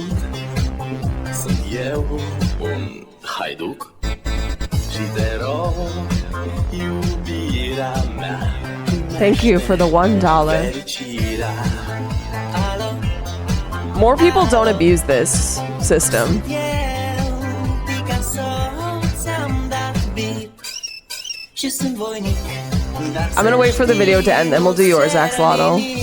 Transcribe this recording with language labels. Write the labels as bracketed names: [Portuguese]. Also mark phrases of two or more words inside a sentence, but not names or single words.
[Romanian] Sunt eu, un haiduc și te rog, iubirea mea. [English] Thank you for the $1. [Romanian] Fericirea. [English] More people don't abuse this system. I'm gonna wait for the video to end, then we'll do yours, Axolotl.